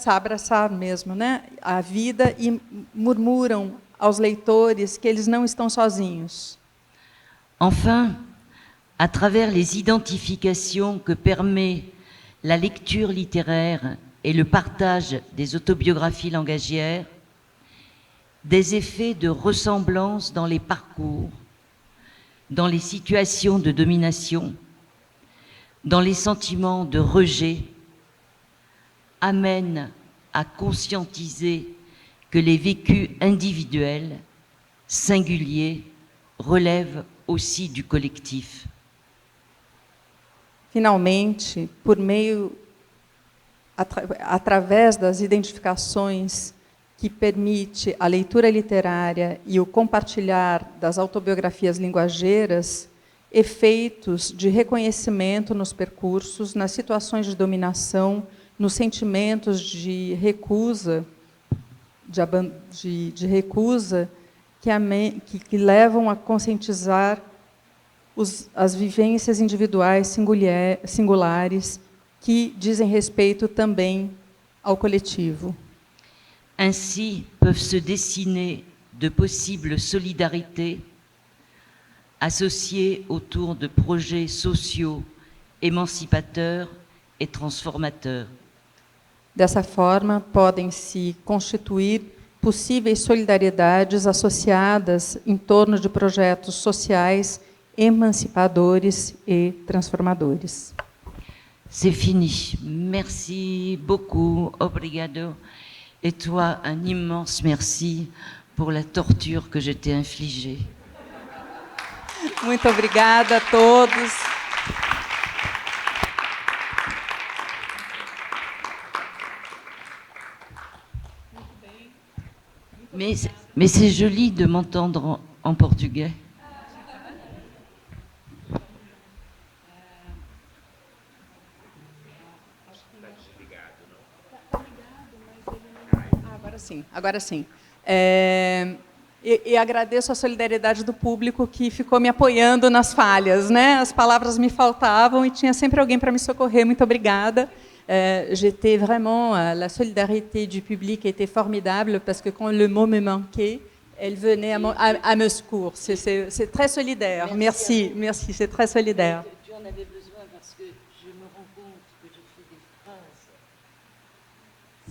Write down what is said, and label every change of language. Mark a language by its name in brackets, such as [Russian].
[Portuguese] Abraçar mesmo, né? A vida, e murmuram aos leitores que eles não estão sozinhos. [French] Enfin, à travers les identifications que permet la lecture littéraire et le partage des autobiographies langagières, des effets de ressemblance dans les parcours, dans les situations de domination, dans les sentiments de rejet, amènent à conscientiser que les vécus individuels, singuliers, relèvent aussi du collectif. [Portuguese] Finalmente, por meio, através das identificações que permite a leitura literária e o compartilhar das autobiografias linguageiras, efeitos de reconhecimento nos percursos, nas situações de dominação, nos sentimentos de recusa, de recusa que levam a conscientizar as vivências individuais singulares que dizem respeito também ao coletivo. [French] Ainsi peuvent se dessiner de possibles solidarités associées autour de projets sociaux émancipateurs et transformateurs. [Portuguese] Dessa forma, podem se constituir possíveis solidariedades associadas em torno de projetos sociais emancipadores et transformadores. [French] C'est fini. Merci beaucoup. [Portuguese] Obrigado. [French] Et toi, un immense merci pour la torture que je t'ai infligée. [Portuguese] Muito obrigada a todos. [French] Mais c'est joli de m'entendre en portugais. [Portuguese] Agora sim. E agradeço a solidariedade do público que ficou me apoiando nas falhas, né? As palavras me faltavam e tinha sempre alguém para me socorrer. Muito obrigada. [French] J'étais vraiment, la solidarité du public était formidable parce que quand le mot me manquait, elle venait à me secours. C'est très solidaire. Merci, c'est très solidaire. Tu en avais besoin parce que je me rends compte que je fais des phrases.